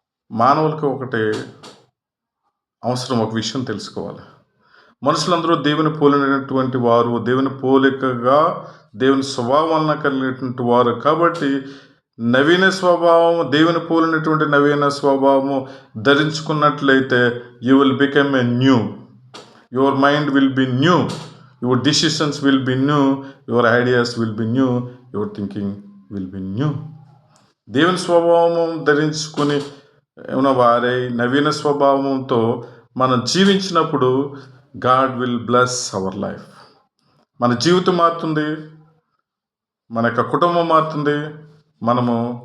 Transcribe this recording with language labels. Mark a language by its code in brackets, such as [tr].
[te] మానవులకు ఒకటే అవసరం, ఒక విషయం తెలుసుకోవాలి. మనుషులందరూ దేవుని పోలినటువంటి వారు, దేవుని పోలికగా దేవుని స్వభావం కలిగినటువంటి వారు. కాబట్టి నవీన స్వభావం, దేవుని పోలినటువంటి నవీన స్వభావము ధరించుకున్నట్లయితే [en] You will become a new. Your mind will be new, your decisions will be new, your ideas will be new, your thinking will be new. [te] దేవుని స్వభావము ధరించుకుని ఉన్న వారై నవీన స్వభావంతో మనం జీవించినప్పుడు [en] God will bless our life. [te] మన జీవితం మారుతుంది, మన యొక్క కుటుంబం మారుతుంది, మనము